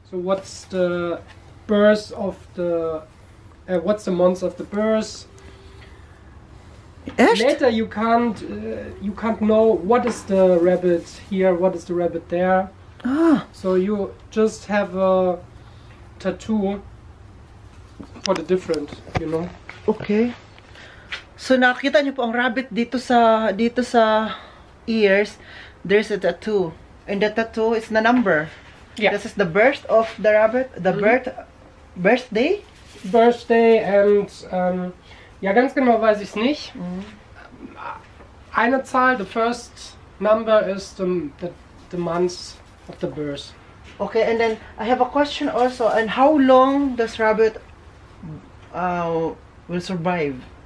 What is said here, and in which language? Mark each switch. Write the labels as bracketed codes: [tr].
[en] So what's the birth of the... what's the month of the birth? [de] Echt? [en] Later you can't know what is the rabbit here, what is the rabbit there. Ah. So you just have a tattoo for the different, you know. Okay. [tl] So nakita niyo po ang rabbit dito sa ears. [en] There's a tattoo. And the tattoo is the number. Yeah. This is the birth of the rabbit, the birthday. Birthday and [de] ja, ganz genau weiß ich es nicht. Eine Zahl, [en] the first number is the month of the birth. Okay, and then I have a question also. And how long does rabbit will survive?